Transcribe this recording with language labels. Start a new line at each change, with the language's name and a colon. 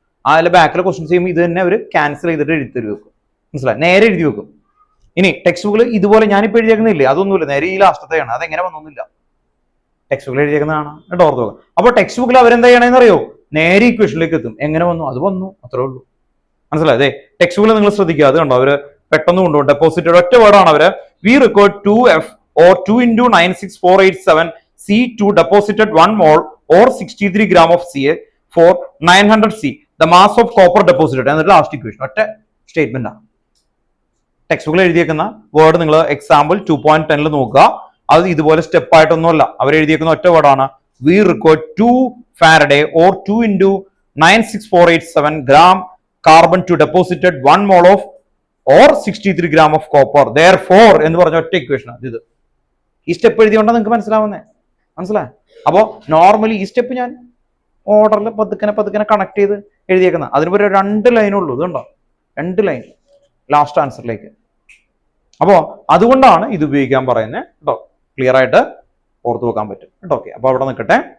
Malayalam: അതിലെ ബാക്കിലെ ക്വസ്റ്റ്യൻസ് ചെയ്യുമ്പോൾ ഇത് തന്നെ അവർ ക്യാൻസൽ ചെയ്തിട്ട് എഴുതി തരും വെക്കും. മനസ്സിലായി? നേരെ എഴുതി വെക്കും. ഇനി ടെക്സ്റ്റ് ബുക്കിൽ ഇതുപോലെ ഞാനിപ്പോൾ എഴുതിയേക്കുന്നില്ലേ, അതൊന്നുമില്ല, നേരെ ഈ ലാസ്റ്റത്തെയാണ്. അതെങ്ങനെ വന്നൊന്നുമില്ല, ടെക്സ്റ്റ് ബുക്കിൽ എഴുതിയേക്കുന്നതാണ് കേട്ടോ. ഓർത്ത് നോക്കുക. അപ്പോൾ ടെക്സ്റ്റ് ബുക്കിൽ അവരെന്താ ചെയ്യണമെന്ന് അറിയോ? നേരെ ഇക്വേഷനിലേക്ക് എത്തും. എങ്ങനെ വന്നു? അത് വന്നു, അത്രേ ഉള്ളൂ. മനസ്സിലായി? അതെ, ടെക്സ്റ്റ് ബുക്കിൽ നിങ്ങൾ ശ്രദ്ധിക്കുക. അത് കണ്ടോ, അവര് പെട്ടെന്ന് കൊണ്ടുപോകും. ഡെപ്പോസിറ്റഡ് ഒറ്റ വേർഡാണ് അവര്.
English: We required 2F or 2 into 96487 C2 deposited 1 mole or 63 gram of Ca for 900 C. The mass of copper deposited.
Malayalam: എന്നിട്ട് ലാസ്റ്റ് ഇക്വേഷൻ ഒറ്റ സ്റ്റേറ്റ്മെന്റ് ആണ്. ടെക്സ്റ്റ് ബുക്കിൽ എഴുതിയേക്കുന്ന വേർഡ് നിങ്ങൾ എക്സാമ്പിൾ 2.10 നോക്കുക. അത് ഇതുപോലെ സ്റ്റെപ്പ് ആയിട്ടൊന്നുമല്ല. അവർ എഴുതിയേക്കുന്ന ഒറ്റ വേർഡാണ്.
English: We required 2 Faraday or 2 into 96487 gram carbon to deposited 1 mole of or 63 gram of copper.
Malayalam: Therefore എന്ന് പറഞ്ഞ ഒറ്റ ഇക്വേഷൻ ആണ് ഇത്. ഈ സ്റ്റെപ്പ് എഴുതിയോണ്ടാ നിങ്ങൾക്ക് മനസ്സിലാവുന്നേ. മനസ്സിലായി? അപ്പോ നോർമലി ഈ സ്റ്റെപ്പ് ഞാൻ ഓർഡറിൽ പതുക്കനെ കണക്ട് ചെയ്ത് എഴുതിയേക്കുന്ന. അതിന് ഒരു 2 ലൈനുള്ളൂ. ഇതുണ്ടോ, 2 ലൈൻ ലാസ്റ്റ് ആൻസറിലേക്ക്. അപ്പോ അതുകൊണ്ടാണ് ഇത് ഉപയോഗിക്കാൻ പറയുന്നത് കേട്ടോ. ക്ലിയർ ആയിട്ട് ഓർത്തു വെക്കാൻ പറ്റും കേട്ടോ. ഓക്കെ, അപ്പൊ അവിടെ നിൽക്കട്ടെ.